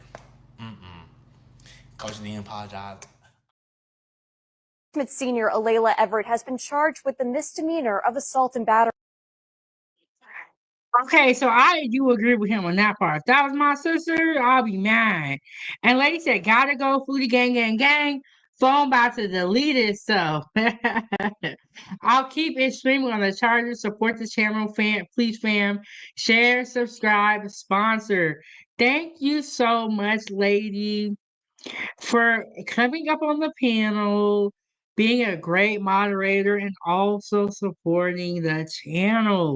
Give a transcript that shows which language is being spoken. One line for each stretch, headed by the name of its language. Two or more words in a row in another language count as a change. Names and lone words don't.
English: Coach didn't apologize. Senior Alayla Everett has been charged with the misdemeanor of assault and battery. Okay, so I do agree with him on that part. If that was my sister, I'll be mad. And lady said, gotta go, Foodiegang, gang, gang. Phone about to delete it, so I'll keep it streaming on the charger. Support the channel, fam. Please, fam. Share, subscribe, sponsor. Thank you so much, lady, for coming up on the panel, being a great moderator, and also supporting the channel.